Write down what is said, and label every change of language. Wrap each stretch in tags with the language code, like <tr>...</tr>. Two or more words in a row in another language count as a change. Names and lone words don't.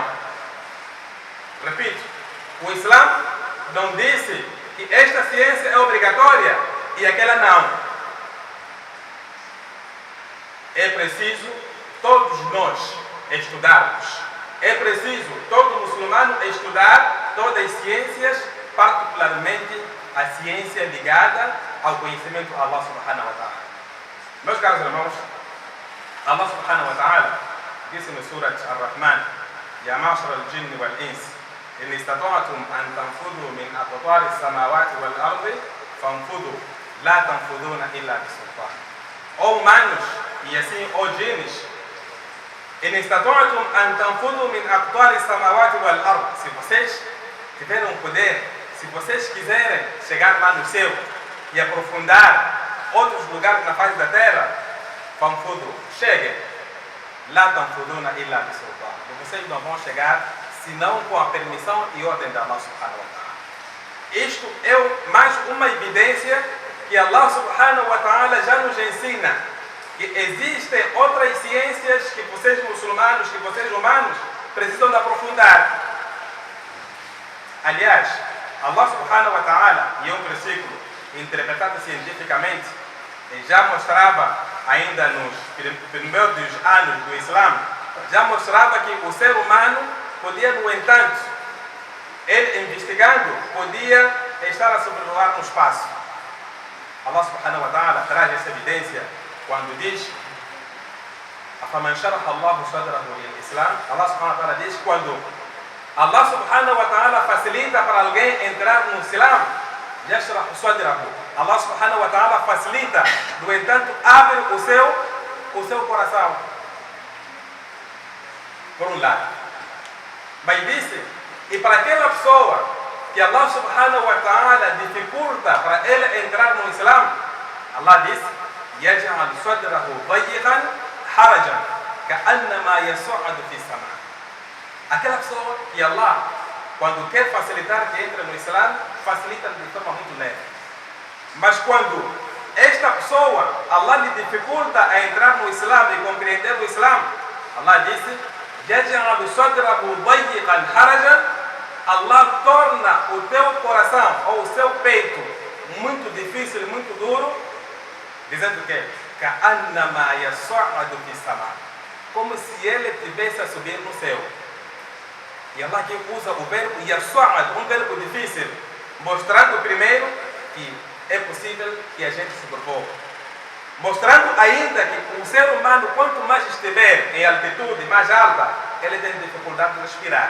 <pt>Repito, o Islã não disse que esta ciência é obrigatória e aquela não. É preciso todos nós estudarmos. É preciso todo muçulmano estudar todas as ciências, particularmente a ciência ligada ao conhecimento de</pt> <ar>الله سبحانه وتعالى.</ar> <pt>Meus caros irmãos,</pt> <ar>الله سبحانه وتعالى</ar> <pt>disse no</pt> <ar>Surat Ar-Rahman: يا معشر الجن والإنس إن استطعتم أن تنفذوا من أقطار السماوات والأرض فانفذوا لا تنفذون إلا بسلطان.</ar> <pt>Ó humanos e assim ó jinns,</pt> <ar>إن استطعتم أن تنفذوا من أقطار السماوات والأرض,</ar> <pt>se vocês tiverem poder, se vocês quiserem chegar lá no céu e aprofundar outros lugares na face da terra, fanfudu, cheguem.</pt> <ar>لا تنفذون إلا بسلطان.</ar> <pt>Vocês não vão chegar senão com a permissão e ordem de</pt> <ar>Allah subhanahu wa ta'ala.</ar> <pt>Isto é mais uma evidência que</pt> <ar>Allah subhanahu wa ta'ala</ar> <pt>já nos ensina que existem outras ciências que vocês muçulmanos, que vocês humanos precisam de aprofundar. Aliás,</pt> <ar>الله سبحانه وتعالى,</ar> <pt>em um versículo interpretado cientificamente, já mostrava ainda nos primeiros anos do Islã, já mostrava que o ser humano podia, no entanto, ele investigando, podia estar a sobrevoar no espaço.</pt> <ar>Allah subhanahu wa ta'ala</ar> <pt>traz essa evidência quando diz:</pt> <ar>"أفمن شرح الله صدره للإسلام", Allah subhanahu wa ta'ala</ar> <pt>diz quando</pt> <ar>Allah subhanahu wa ta'ala</ar> <pt>facilita para alguém entrar no Islã,</pt> <ar>يشرح صدره. Allah subhanahu wa ta'ala</ar> <pt>facilita, no entanto, abre o seu coração. Por um lado. Mas disse, e para aquela pessoa que</pt> <ar>Allah subhanahu wa ta'ala</ar> <pt>dificulta para ele entrar no Islã, Allah disse:</pt> <ar>"يجعل صدره ضيقا حرجا كأنما يصعد في السماء'."</ar> <pt>Aquela pessoa que Allah, quando quer facilitar que entre no Islã, facilita de forma muito leve. Mas quando esta pessoa, Allah lhe dificulta a entrar no Islã e compreender o Islã, Allah disse:</pt> <ar>"يجعل صدره ضيقا حرجا",</ar> <pt>Allah torna o teu coração ou o seu peito muito difícil, muito duro, dizendo que</pt> <ar>"كأنما يصعد في السماء'",</ar> <pt>como se ele estivesse a subir no céu. E Allah aqui usa o verbo yas'ad, um verbo difícil, mostrando primeiro que é possível que a gente se provoque. Mostrando ainda que o ser humano, quanto mais estiver em altitude mais alta, ele tem dificuldade de respirar.</pt>